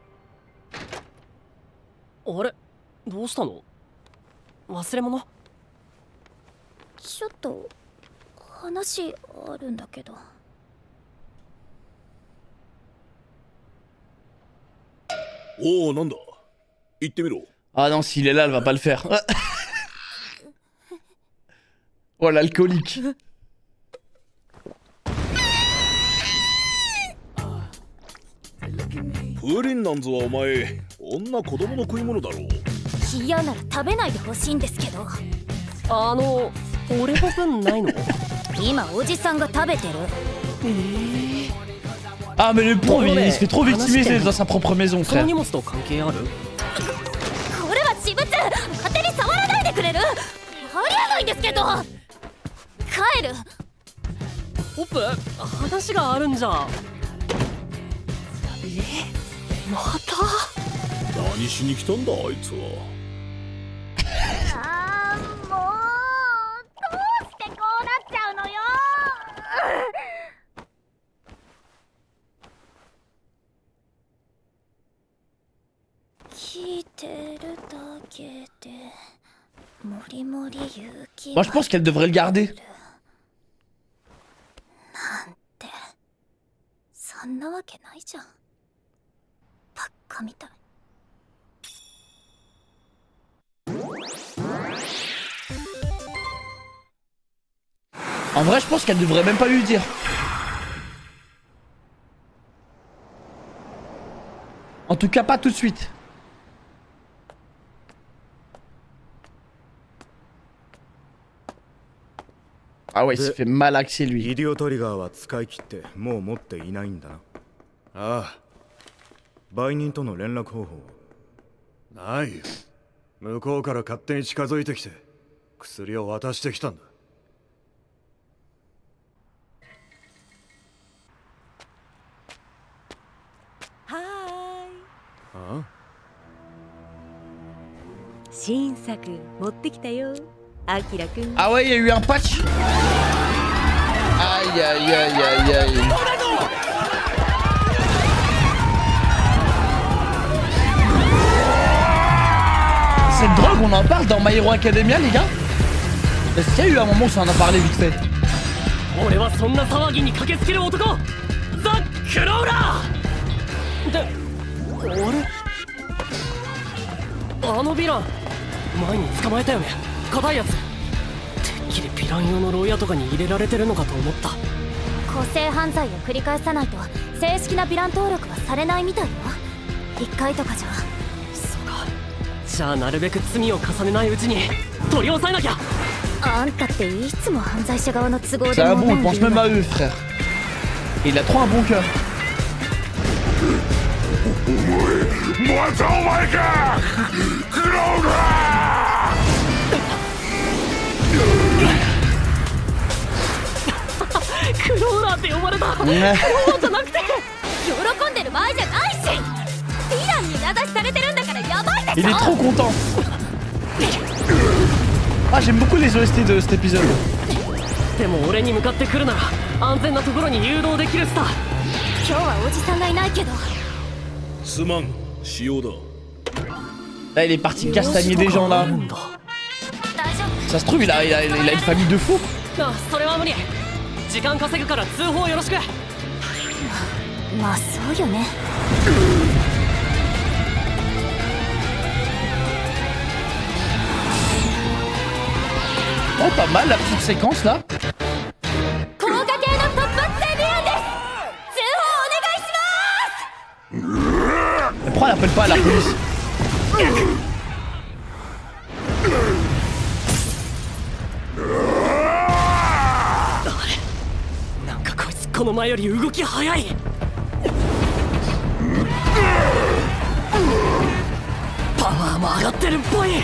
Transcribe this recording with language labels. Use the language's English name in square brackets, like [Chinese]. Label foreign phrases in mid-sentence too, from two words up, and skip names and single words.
[Japanese] あれ、どうしたの？忘れ物？ちょっと話あるんだけど。おお、なんだ。言ってみろ。 [French] Ah non, s'il est là, elle va pas le faire. Oh, l'alcoolique. [Japanese] プリンなんぞはお前、女子供の食い物だろう。嫌なら食べないでほしいんですけど。俺の分ないの？今おじさんが食べてる。 [French] Ah, mais le pauvre, il se fait trop victimiser dans sa propre maison, [Japanese] その [French] frère. [Japanese] 荷物と関係ある？これは私物。勝手に触らないでくれる？ありえないんですけど。帰る。ホップ、話があるんじゃ。また？何しに来たんだ、あいつは。あー、もうどうしてこうなっちゃうのよ。聞いてるだけでもりもり勇気 [French] Moi, je pense qu'elle devrait le garder. [Japanese] なんてそんなわけないじゃん。バカみたい。 [French] En vrai, je pense qu'elle devrait même pas lui dire. En tout cas, pas tout de suite. Ah ouais, il s'est fait malaxer lui. [Japanese] イディオトリガーは使い切ってもう持っていないんだな。ああ、売人との連絡方法ないよ。向こうから勝手に近づいてきて薬を渡してきたんだ。はーい。ああ、新作持ってきたよ、アキラくん。 [French] Ah ouais, il y a eu un patch. Aïe, aïe, aïe, aïe, aïe. Cette drogue, on en parle dans My Hero Academia, les gars? Est-ce qu'il y a eu un moment où ça en a parlé vite fait? [Japanese] 俺はそんな騒ぎに駆けつける男、ザ・クローラー。で、あのヴィラン前に捕まえたよね。硬いやつ。てっきりヴィラン用の牢屋とかに入れられてるのかと思った。個性犯罪を繰り返さないと正式なヴィラン登録はされないみたいよ。1回とかじゃ。そうか。じゃあなるべく罪を重ねないうちに取り押さえなきゃ。あんたっていつも犯罪者側の都合で [French] C'est un [Japanese] 物 [French] bon, il [Japanese] を [French] pense [Japanese] 言う [French] même [Japanese] の。 [French] à eux, frère. Et il a trop un bon cœur. [Japanese] またお前か、クローラクローラーって呼ばれた。クローラーじゃなくて。喜んでる場合じゃないし。ヴィランに名指しされてるんだからやばいで [French] Il [Japanese] し [French] est [Japanese] ょ。 [French] trop content. Ah, j'aime beaucoup les OST de cet épisode. [Japanese] でも俺に向かってくるなら安全なところに誘導できるさ。今日はおじさんがいないけど。ー。すまん、仕様だ。 [French] Là, il est parti castagner des gens là. [Japanese] 大丈 [French] Ça se trouve, il a une famille de fous. [Japanese] あ、それは無理。時間稼ぐから通報よろしく。夫。まあそうよね。 [French] Oh, pas mal la petite séquence là. [Japanese] 高架系の突発整備案です。通報お願いします。 [French] Mais pourquoi elle appelle pas la police? [Japanese] なんかこいつこの前より動き早い。パワーも上がってるっぽい。